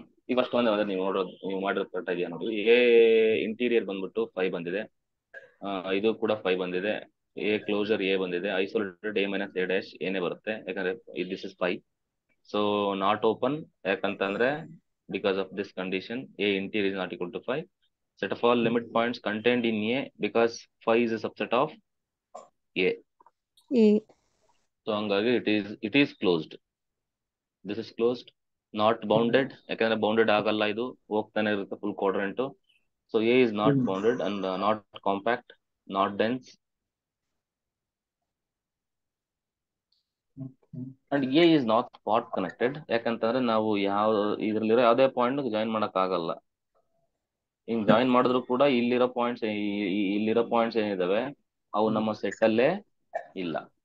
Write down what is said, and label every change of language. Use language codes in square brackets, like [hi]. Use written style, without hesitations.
[kn] ಈಗ ಫಸ್ಟ್ ಒಂದು ನೀವು ನೋಡೋದು, ನೀವು ಮಾಡಿರೋದು ಕರೆಕ್ಟ್ ಇದೆಯಾ ನೋಡಿ. ಎ ಇಂಟೀರಿಯರ್ ಬಂದ್ಬಿಟ್ಟು 5 ಬಂದಿದೆ. ಇದು ಕೂಡ 5 ಬಂದಿದೆ. ಎ ಕ್ಲೋಜರ್ ಎ ಬಂದಿದೆ. Isolated A minus A dash ಏನೇ ಬರುತ್ತೆ, ಯಾಕಂದ್ರೆ [en] This is 5. So not open ಯಾಕಂತಂದ್ರೆ because of this condition a interior is not equal to 5. Set of all limit points contained in A because 5 is a subset of A. So hangagi it is closed. This is closed, not bounded. [kn] ಯಾಕಂದ್ರೆ bounded ಆಗಲ್ಲ, ಇದು ಹೋಗ್ತಾನೆ ಇರುತ್ತೆ full quadrant. [en] So A is not bounded and not compact, not dense. And A is not path connected [kn] ಯಾಕಂತಂದ್ರೆ ನಾವು ಇದ್ರಲ್ಲಿರೋ ಯಾವುದೇ point join ಮಾಡಕ್ ಆಗಲ್ಲ. ಹಿಂಗ್ ಜಾಯಿನ್ ಮಾಡಿದ್ರು ಕೂಡ ಇಲ್ಲಿರೋ ಪಾಯಿಂಟ್ಸ್ ಏನಿದಾವೆ ಅವು ನಮ್ಮ ಸೆಟ್ ಅಲ್ಲೇ ಇಲ್ಲ.